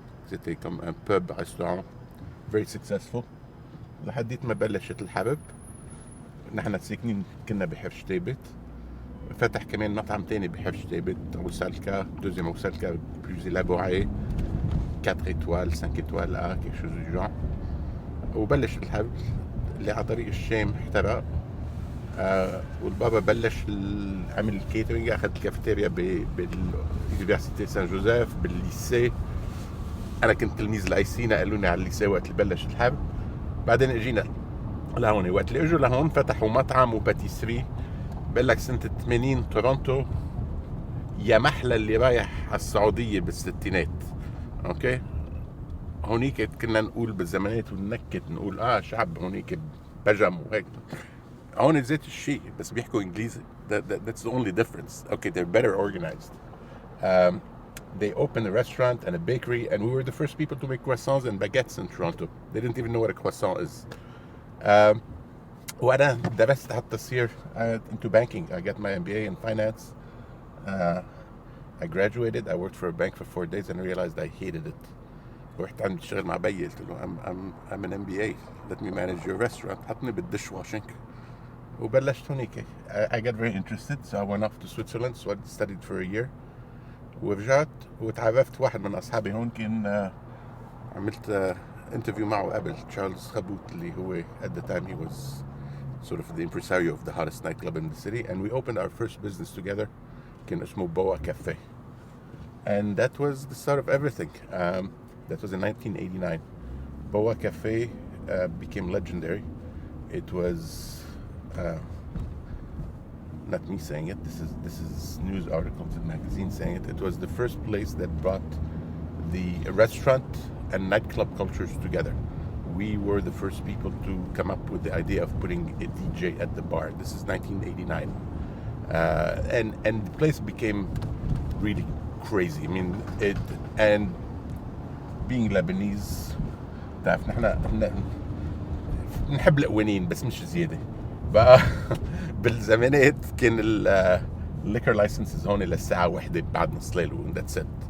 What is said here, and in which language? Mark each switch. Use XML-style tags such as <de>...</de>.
<fr>C'était comme un pub restaurant</fr> <en>very successful</en> <ar>لحديت ما بلشت الحرب. نحن ساكنين كنا بحرش تابت، فتح كمان مطعم تاني بحرش تابت، عوسلكا دوزيام عوسلكا بلوز</ar> <fr>élaboré 4 étoiles 5 étoiles quelque chose du genre.</fr> <ar>وبلش الحرب اللي على طريق الشام احترق. والبابا بلش عمل الكيترينج، اخذ الكافيتيريا باليونيفرسيتي سان جوزيف بالليسي. انا كنت تلميذ لايسينا، قالوا لي على الليسي وقت اللي بلش الحرب. بعدين اجينا لهون، وقت اللي اجوا لهون فتحوا مطعم وباتيسري. بقول لك سنة 80 تورونتو يا محلى اللي رايح على السعودية بالستينات. اوكي، هونيك كنا نقول بالزمانات وننكت نقول شعب هونيك بجم وهيك. هون ذات الشيء بس بيحكوا انجليزي.</ar> <en>That's the only difference. Okay, they're better organized. They opened a restaurant and a bakery, and we were the first people to make croissants and baguettes in Toronto. They didn't even know what a croissant is.</en> <ar>وأنا درست حتى تصير</ar> <en>into banking. I got my MBA in finance. I graduated. I worked for a bank for 4 days and realized I hated it.</en> <ar>ورحت عند اشتغل مع بيي، قلت له</ar> <en>I'm an MBA. Let me manage your restaurant.</en> <ar>حطني بالدishwashing وبلشت هونيك.</ar> <en>I got very interested, so I went off to Switzerland. So I studied for a year.</en> <ar>ورجعت وتعرفت واحد من أصحابي هون، كان عملت interview معه قبل، تشارلز خبوت، اللي هو</ar> <en>at the time he was sort of the impresario of the hottest nightclub in the city, and we opened our first business together.</en> <ar>كان اسمه بوا كافيه.</ar> <en>And that was the start of everything. That was in 1989. Boa Cafe became legendary. It was not me saying it. This is news articles and magazines saying it. It was the first place that brought the restaurant and nightclub cultures together. We were the first people to come up with the idea of putting a DJ at the bar. This is 1989, and the place became really crazy. I mean, and being Lebanese,</en> <ar>تعرف نحن نحب القوانين بس مش زيادة. بقى بالزمانات كان liquor licenses هون للساعة 1 بعد نص ليل و</ar> <en>that's it.</en>